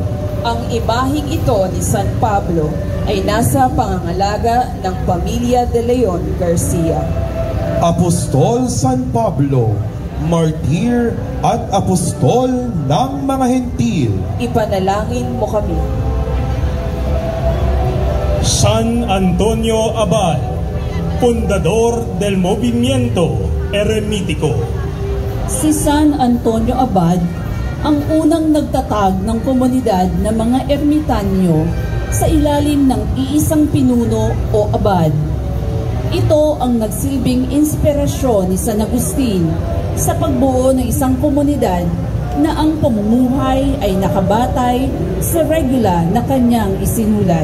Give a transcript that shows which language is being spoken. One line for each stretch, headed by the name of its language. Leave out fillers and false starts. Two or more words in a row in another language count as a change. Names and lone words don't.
Filipino: Ang imaheng ito ni San Pablo ay nasa pangangalaga ng pamilya de Leon Garcia. Apostol San Pablo, martir at apostol ng mga Hentil, ipanalangin mo kami.
Spanish: San Antonio Abad, fundador del movimiento eremítico.
Filipino: Si San Antonio Abad ang unang nagtatag ng komunidad ng mga ermitanyo sa ilalim ng iisang pinuno o abad. Ito ang nagsilbing inspirasyon ni San Agustin sa pagbuo ng isang komunidad na ang pamumuhay ay nakabatay sa regula na kanyang isinulat.